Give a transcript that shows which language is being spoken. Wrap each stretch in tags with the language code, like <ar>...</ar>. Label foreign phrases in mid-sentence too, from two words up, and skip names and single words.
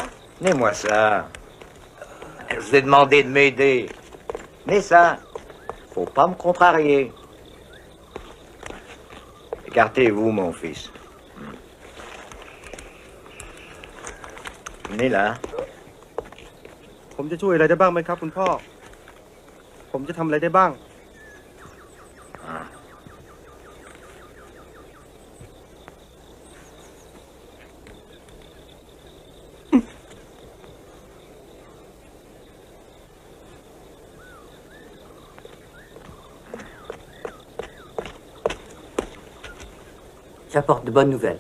<fr>Tenez-moi ça. Je vous ai demandé de m'aider. Mais ça, faut pas me contrarier. Écartez-vous, mon fils. Venez là.</fr> <th>ผมจะช่วยอะไรได้บ้างไหมครับคุณพ่อ ผมจะทำอะไรได้บ้าง</th> <fr>J'apporte de bonnes nouvelles.</fr>